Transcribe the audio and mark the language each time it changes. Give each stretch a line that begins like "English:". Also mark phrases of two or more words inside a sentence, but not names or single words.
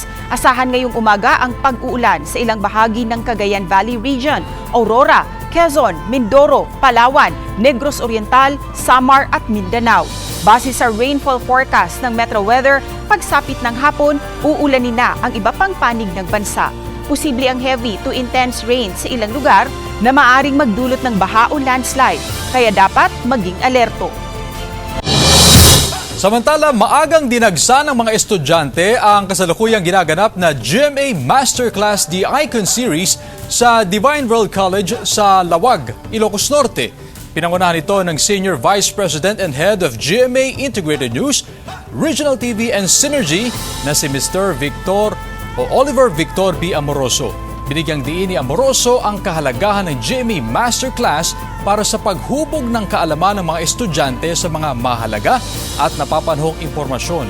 Filipino: Asahan ngayong umaga ang pag-uulan sa ilang bahagi ng Cagayan Valley Region, Aurora, Quezon, Mindoro, Palawan, Negros Oriental, Samar at Mindanao. Base sa
English: rainfall forecast
Filipino: ng Metro Weather, pagsapit ng hapon, uulanin na ang iba pang panig ng bansa. Posible ang
English: heavy to intense rain
Filipino: sa ilang lugar na maaring magdulot ng baha o landslide, kaya dapat maging alerto. Samantala, maagang dinagsa ng mga estudyante ang kasalukuyang ginaganap na GMA Masterclass The Icon Series sa Divine World College sa Lawag, Ilocos Norte. Pinangunahan ito ng
English: Senior Vice President and Head of GMA Integrated News, Regional TV and Synergy
Filipino: na si Mr. Oliver Victor B. Amoroso. Binigyang diin ni Amoroso ang kahalagahan ng GMA Masterclass para sa paghubog ng kaalaman ng mga estudyante sa mga mahalaga at napapanahong impormasyon.